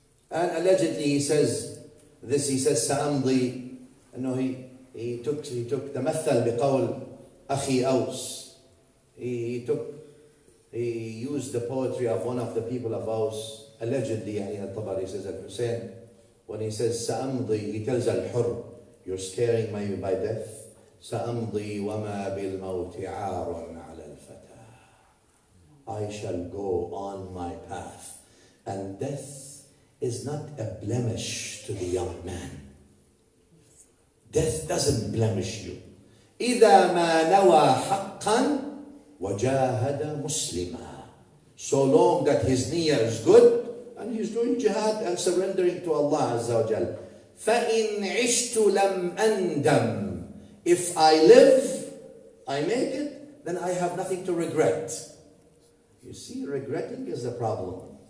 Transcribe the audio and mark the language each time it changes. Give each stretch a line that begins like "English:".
English: And allegedly he says, سأمضي, no, he took
Arabic: تمثل بقول أخي أوس.
English: He used the poetry of one of the people of Aus. Allegedly, Al-Tabari says, Al-Hussein, when he says سأمضي, he tells Al-Hurr, you're scaring me by death.
Arabic: سأمضي وما بالموت عار على الفتى.
English: I shall go on my path, and death is not a blemish to the young man. Death doesn't blemish you.
Arabic: إذا ما نوى حقا وجاهد مسلما.
English: So long that his niyyah is good and he's doing jihad and surrendering to Allah Azza wa Jal.
Arabic: فإن عشت لم أندم.
English: If I live, I make it, then I have nothing to regret. You see, regretting is the problem.